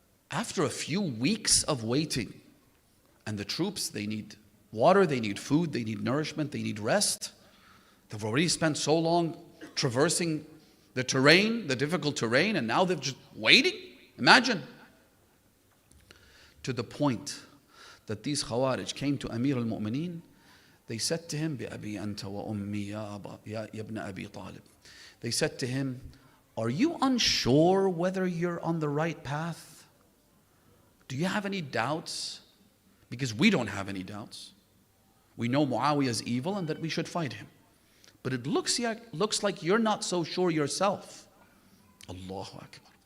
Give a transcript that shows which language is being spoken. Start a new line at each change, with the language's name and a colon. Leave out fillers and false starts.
English: After a few weeks of waiting, and the troops, they need water, they need food, they need nourishment, they need rest. They've already spent so long traversing the terrain, the difficult terrain, and now they're just waiting. Imagine. To the point that these Khawarij came to Amir al-Mu'mineen. They said to him,
Arabic: بِأَبِي أَنْتَ وَأُمِّي يَا ابْنَ أَبِي طَالِبٍ.
English: They said to him, are you unsure whether you're on the right path? Do you have any doubts? Because we don't have any doubts. We know Muawiyah is evil and that we should fight him. But it looks like you're not so sure yourself. Allahu Akbar.